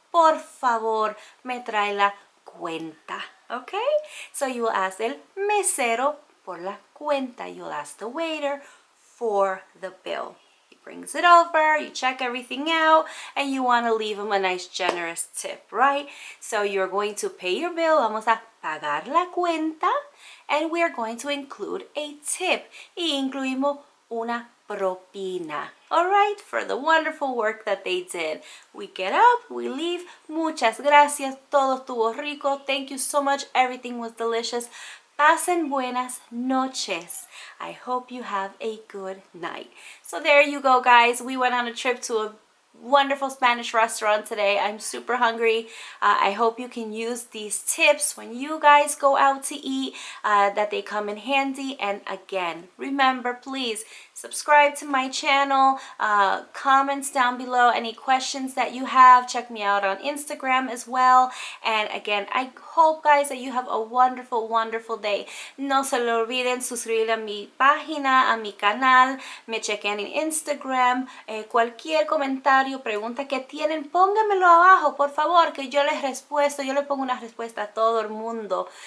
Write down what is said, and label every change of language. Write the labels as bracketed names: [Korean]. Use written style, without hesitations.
[Spanish] Por favor, me trae la cuenta. Okay? [English] So you will ask [Spanish] el mesero por la cuenta. [English] You'll ask the waiter for the bill. He brings it over, you check everything out, and you want to leave him a nice generous tip, right? So you're going to pay your bill. [Spanish] Vamos a pagar la cuenta. [English] And we're going to include a tip. [Spanish] Y incluimos una propina. [English] All right, for the wonderful work that they did. We get up, we leave. [Spanish] Muchas gracias. Todo estuvo rico. [English] Thank you so much. Everything was delicious. [Spanish] Pasen buenas noches. [English] I hope you have a good night. So there you go, guys. We went on a trip to a wonderful Spanish restaurant today. I'm super hungry. I hope you can use these tips when you guys go out to eat, that they come in handy. And again, remember, please subscribe to my channel, comments down below, any questions that you have. Check me out on Instagram as well. And again, I hope, guys, that you have a wonderful day. [Spanish] No se lo olviden suscribir a mi página, a mi canal, me chequen en Instagram. Cualquier comentario, pregunta que tienen, pónganmelo abajo, por favor, que yo les respuesto. Yo le pongo una respuesta a todo el mundo.